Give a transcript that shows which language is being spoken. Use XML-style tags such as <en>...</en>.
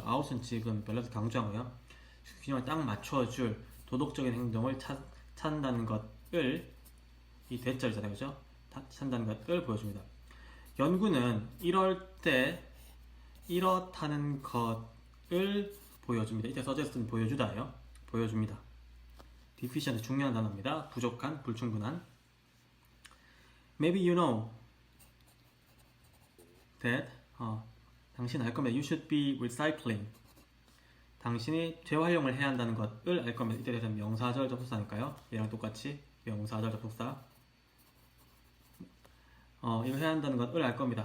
<ko>out은 지금 밸런스 강조한 거예요. 균형을 딱 맞춰줄 도덕적인 행동을 찾는다는 것을, 이 대절이잖아요, 그죠? 찾는다는 것을 보여줍니다. 연구는 이렇다는 것을 보여줍니다. 이때 suggest는 보여주다예요. 보여줍니다. deficient 중요한 단어입니다. 부족한, 불충분한.</ko> <en>Maybe you know that</en> <ko>당신 알 겁니다.</ko> <en>You should be recycling.</en> <ko>당신이 재활용을 해야 한다는 것을 알 겁니다. 이때 대해서 명사절 접속사니까요. 얘랑 똑같이 명사절 접속사. 이거 해야 한다는 것을 알 겁니다.</ko>